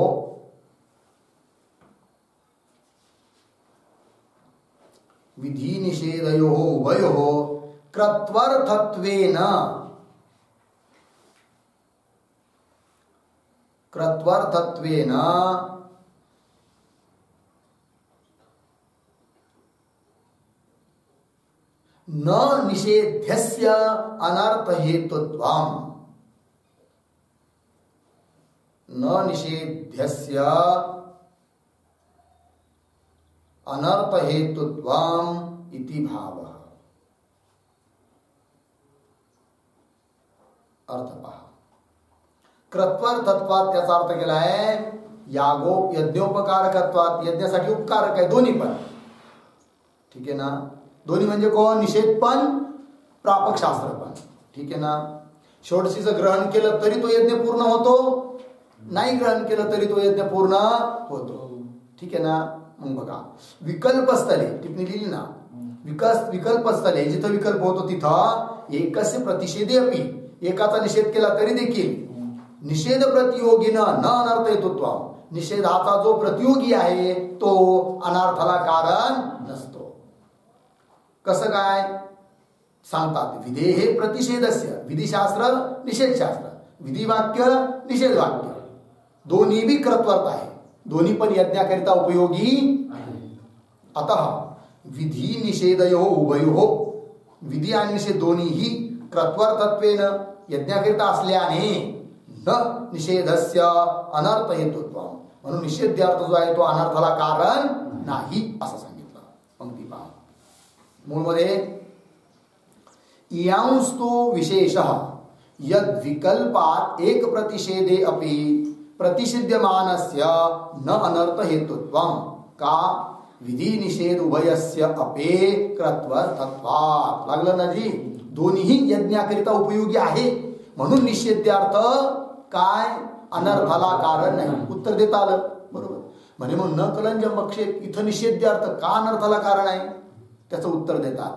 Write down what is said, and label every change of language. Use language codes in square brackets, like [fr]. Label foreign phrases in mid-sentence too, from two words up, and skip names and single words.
[sa] कृत्वर्थत्वेन न निषेध्यस्य अनर्थ हेतुत्वम्. इति भावः. [mr] अर्थ पहा. कृत्वर्थत्वात् याचा अर्थ केला आहे यज्ञोपकारकत्वात्. यज्ञासाठी उपकारक आहे दोन्ही पण. ठीक आहे ना. दोन्ही म्हणजे कोण, निषेध पण प्रापक शास्त्र पण. ठीक आहे ना. षोडशीचं ग्रहण केलं तरी तो यज्ञ पूर्ण होतो, नाही ग्रहण केलं तरी तो यज्ञ पूर्ण होतो. ठीक आहे ना. मग बघा विकल्पस्थले टिप्पणी लिहिली ना. विकल्पस्थले जिथं विकल्प होतो तिथं [sa] एकस्य प्रतिषेधे अपि [mr] एकाचा निषेध केला तरी देखील निषेध प्रतियोगीनं [sa] न अनर्थ हेतुत्वम्. [mr] निषेधाचा जो प्रतियोगी आहे तो अनर्थाला कारण नसतो. कसं काय सांगतात. [sa] विधेः प्रतिषेधस्य. [mr] विधिशास्त्र निषेधशास्त्र. विधिवाक्य निषेधवाक्य दोन्ही बी कृत्वर्थ आहे. दोन्ही पण यज्ञाकरिता उपयोगी आहे. [sa] अतः विधी निषेधयोः उभयोः. [mr] विधी आणि निषेध दोन्हीही कृत्वर्थत्वेन यज्ञाकरिता असल्याने [sa] न निषेधस्य अनर्थ हेतुत्वम्. [mr] म्हणून निषेधार्थ जो आहे तो अनर्थाला कारण नाही असं सांगितलं. पंक्ती पहा. [sa] मूळमध्ये इयांस्तु विशेषः यद विकल्पात एक प्रतिषेधे अपि प्रतिषिध्यमानस्य न अनर्थ हेतुत्वम का विधी निषेध उभयस्य अपे कृत्वर्थत्वात्. [mr] लागलं ना जी. दोन्ही यज्ञाकरिता उपयोगी आहे म्हणून निषेध्यार्थ काय अनर्थाला कारण नाही. उत्तर देता आलं बरोबर. म्हणे मग [sa] न कलंजम बक्षेत [mr] इथं निषेध्यार्थ का अनर्थाला कारण आहे त्याचं उत्तर देतात.